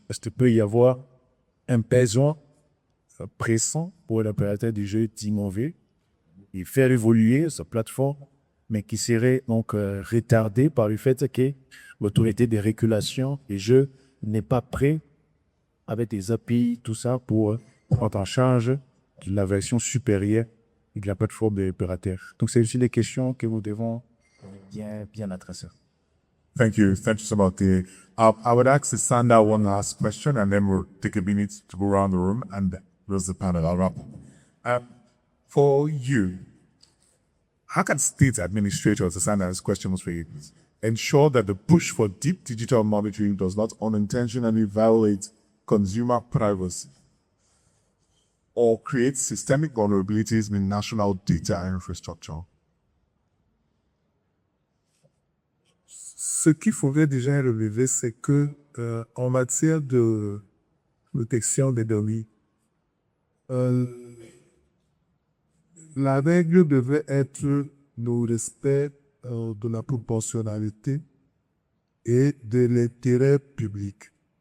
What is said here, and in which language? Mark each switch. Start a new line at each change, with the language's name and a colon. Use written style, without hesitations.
French: Parce qu'il peut y avoir un besoin pressant pour l'opérateur du jeu d'innover et faire évoluer sa plateforme, mais qui serait donc retardé par le fait que l'autorité de régulation des jeux n'est pas prêt avec des API, tout ça, pour prendre en charge de la version supérieure de la plateforme des opérateurs. Donc, c'est aussi des questions que nous devons bien adresser.
English: Thank you. Thank you so much. I would ask Sandra one last question, and then we'll take a minute to go around the room and close the panel. I'll wrap up. For you, how can state administrators, Sandra's question was for you, ensure that the push for deep digital monitoring does not unintentionally violate consumer privacy or create systemic vulnerabilities in national data infrastructure?
French: Ce qu'il faudrait déjà relever, c'est que en matière de protection des données, la règle devrait être le respect de la proportionnalité et de l'intérêt public.